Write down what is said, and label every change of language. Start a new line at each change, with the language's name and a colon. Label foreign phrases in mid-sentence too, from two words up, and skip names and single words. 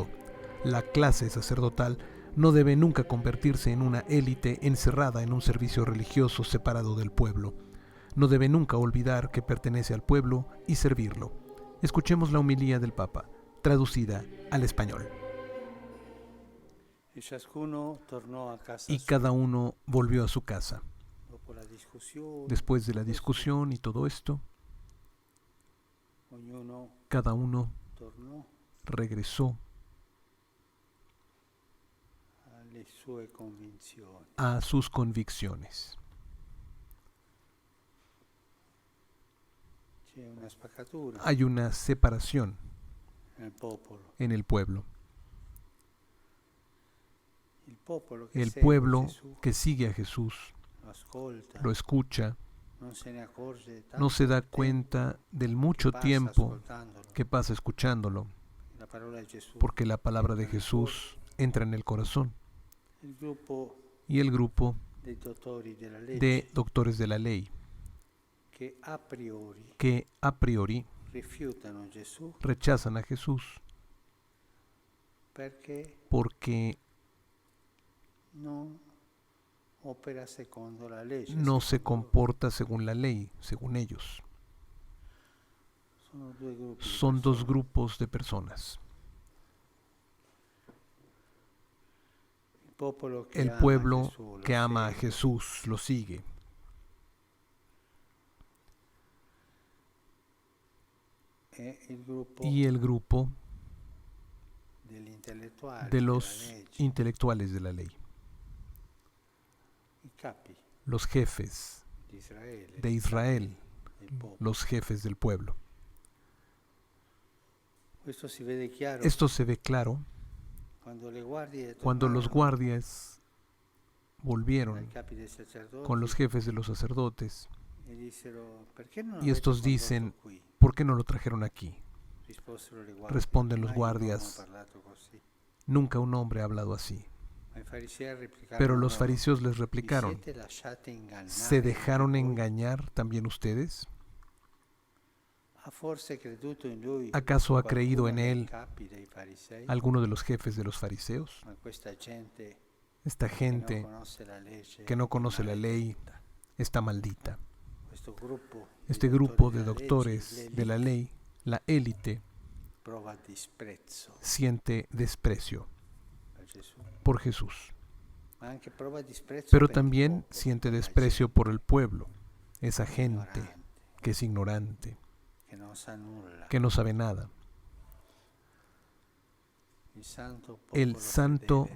Spanish: La clase sacerdotal no debe nunca convertirse en una élite encerrada en un servicio religioso separado del pueblo. No debe nunca olvidar que pertenece al pueblo y servirlo. Escuchemos la homilía del Papa, traducida al español.
Italian: E ciascuno tornò a casa
Spanish: Y
Italian: sua.
Spanish: cada uno volvió a su casa.
Italian: Dopo la discussione,
Spanish: Después de la discusión y todo esto,
Italian: ognuno
Spanish: cada uno
Italian: tornò
Spanish: regresó
Italian: alle sue convinzioni.
Spanish: a sus convicciones.
Italian: C'è una spaccatura
Spanish: Hay una separación
Italian: nel popolo.
Spanish: en el pueblo.
Italian: Il popolo che
Spanish: El
Italian: segue
Spanish: pueblo
Italian: Gesù
Spanish: que sigue a Jesús,
Italian: lo ascolta,
Spanish: lo escucha,
Italian: non se ne accorge tanto
Spanish: no se da
Italian: del tempo
Spanish: cuenta del mucho
Italian: passa
Spanish: tiempo
Italian: ascoltandolo.
Spanish: que pasa escuchándolo,
Italian: La parola di Gesù.
Spanish: porque la palabra de Jesús entra en el corazón.
Italian: Il gruppo
Spanish: Y el grupo
Italian: dei dottori della legge
Spanish: de doctores de la ley,
Italian: che a priori
Spanish: que a priori
Italian: rifiutano Gesù
Spanish: rechazan a Jesús
Italian: perché
Spanish: porque
Italian: non opera secondo la legge.
Spanish: no se
Italian: secondo loro.
Spanish: comporta según la ley, según ellos.
Italian: Sono due gruppi di
Spanish: Son dos
Italian: persone.
Spanish: grupos de personas.
Italian: Il popolo che
Spanish: El
Italian: ama
Spanish: pueblo
Italian: Gesù, lo
Spanish: que ama a
Italian: segue,
Spanish: Jesús lo sigue.
Italian: e il gruppo
Spanish: Y el grupo
Italian: degli intellettuali
Spanish: de
Italian: della
Spanish: los
Italian: legge,
Spanish: intelectuales de la ley,
Italian: i capi
Spanish: los jefes
Italian: di Israele,
Spanish: de
Italian: i
Spanish: Israel,
Italian: capi del popolo.
Spanish: los jefes del pueblo.
Italian: Questo si vede chiaro
Spanish: Esto se ve claro
Italian: quando le guardie
Spanish: cuando los
Italian: tornarono
Spanish: guardias
Italian: ai
Spanish: volvieron
Italian: capi dei sacerdoti
Spanish: con los jefes de los sacerdotes
Italian: e dissero: perché non
Spanish: y
Italian: avete
Spanish: estos
Italian: condotto
Spanish: dicen,
Italian: qui?
Spanish: ¿por qué no lo trajeron aquí?
Italian: Risposero le guardie:
Spanish: Responden los
Italian: mai un uomo ha
Spanish: guardias,
Italian: parlato così.
Spanish: nunca un hombre ha hablado así.
Italian: Ma i farisei replicarono
Spanish: Pero los
Italian: loro:
Spanish: fariseos les
Italian: vi
Spanish: replicaron,
Italian: siete lasciati ingannare
Spanish: ¿se dejaron
Italian: anche voi?
Spanish: engañar también ustedes?
Italian: ¿Ha forse creduto in lui
Spanish: ¿Acaso ha
Italian: qualcuno
Spanish: creído en
Italian: dei
Spanish: él
Italian: capi dei farisei?
Spanish: alguno de los jefes de los fariseos?
Italian: Ma questa gente
Spanish: Esta
Italian: che non
Spanish: gente
Italian: conosce la legge
Spanish: que no
Italian: è
Spanish: conoce la ley
Italian: maledetta.
Spanish: está maldita.
Italian: Questo gruppo di
Spanish: Este
Italian: dottori
Spanish: grupo de
Italian: della legge,
Spanish: doctores de la
Italian: l'élite,
Spanish: ley, la élite,
Italian: prova disprezzo
Spanish: siente desprecio
Italian: per Gesù,
Spanish: por Jesús,
Italian: ma anche prova disprezzo
Spanish: pero
Italian: per il
Spanish: también
Italian: popolo,
Spanish: siente
Italian: quella
Spanish: desprecio
Italian: gente
Spanish: por el pueblo, esa gente
Italian: ignorante,
Spanish: que es ignorante,
Italian: che non sa nulla.
Spanish: que no sabe nada.
Italian: Il santo
Spanish: El
Italian: popolo
Spanish: santo
Italian: fedele di